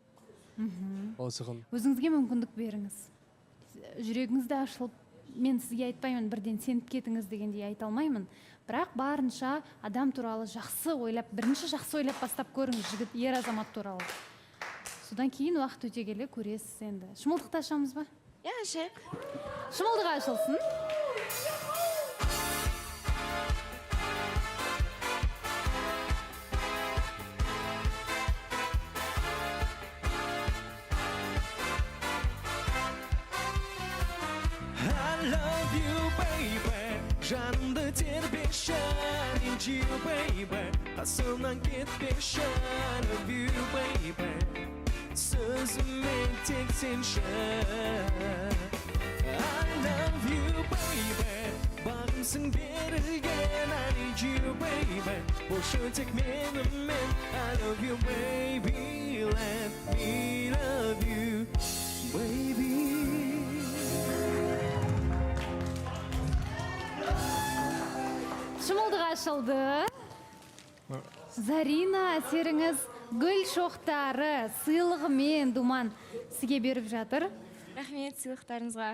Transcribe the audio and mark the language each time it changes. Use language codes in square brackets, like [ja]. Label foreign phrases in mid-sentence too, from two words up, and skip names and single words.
[kk] Өзіңізге мүмкіндік беріңіз. Жүрегіңізді ашылып, мен сізге айтпаймын, бірден сеніп кетіңіз дегендей айта алмаймын. Бірақ барынша адам туралы жақсы ойлап, бірінші жақсы ойлап бастап көріңіз, жігіт, ер азамат туралы. Содан кейін уақыт өте келе көресіз енді. Шымылдықты ашамыз ба? Иә, ашайық. Шымылдығы ашылсын. [en] I love you, baby. [kk] Жанымды тербеші, ренжи, baby. Қасымнан кетпеші, [en] I love you, baby. [kk] Сөзімен тек сенші. [en] I love you, baby. [kk] Бағымсың берілген, [en] I need you, baby. [kk] Болшы тек менімен, [en] I love you, baby. Let me love you, baby. [kk] Шымылдығы ашылды. Зарина, әсеріңіз гүл шоқтары сыйлығымен Думан сізге беріп жатыр. Рахмет сыйлықтарыңызға.